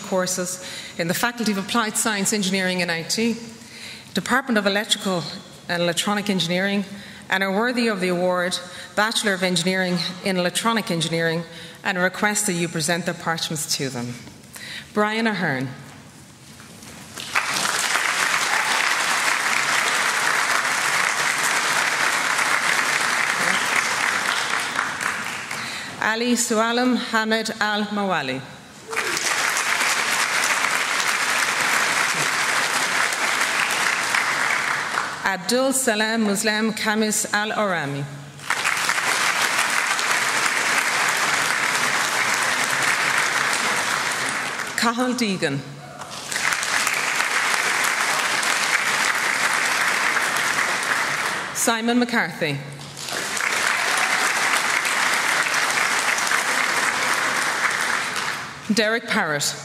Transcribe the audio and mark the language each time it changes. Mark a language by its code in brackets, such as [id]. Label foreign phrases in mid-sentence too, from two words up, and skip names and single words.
[en] courses in the Faculty of Applied Science, Engineering and IT, Department of Electrical and Electronic Engineering, and are worthy of the award Bachelor of Engineering in Electronic Engineering, and I request that you present their parchments to them. Brian Ahern. Ali Sualam Hamid Al Mawali. Abdul Salam Muslim Kamis Al Orami. Cathal Deegan. Simon McCarthy. Derek Parrott.